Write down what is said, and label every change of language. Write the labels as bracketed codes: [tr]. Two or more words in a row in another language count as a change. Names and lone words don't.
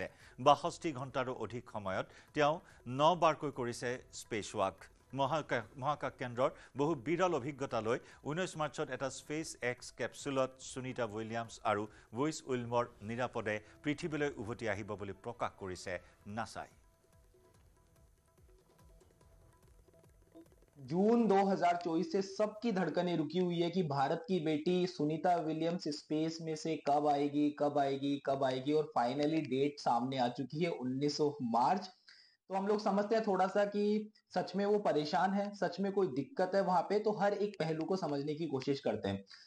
[as] 62 ঘণ্টাৰো অধিক সময়ত তেওঁ 9 বাৰকৈ কৰিছে [en] space walk. [as] মহাকাশ কেন্দ্ৰৰ বহু বিৰল অভিজ্ঞতা লৈ 19 মাৰ্চত এটা স্পেচ এক্স কেপচুলত সুনিতা উইলিয়ামছ আৰু বুছ উইলমৰ নিৰাপদে পৃথিৱীলৈ উভতি আহিব বুলি প্ৰকাশ কৰিছে নাছাই। [hi] जून 2024 से सबकी धड़कनें रुकी हुई है कि भारत की बेटी सुनीता विलियम्स स्पेस में से कब आएगी और [en] finally date [hi] सामने आ चुकी है 19 मार्च। तो हम लोग समझते हैं थोड़ा सा कि सच में वो परेशान है, सच में कोई दिक्कत है वहां पे, तो हर एक पहलू को समझने की कोशिश करते हैं।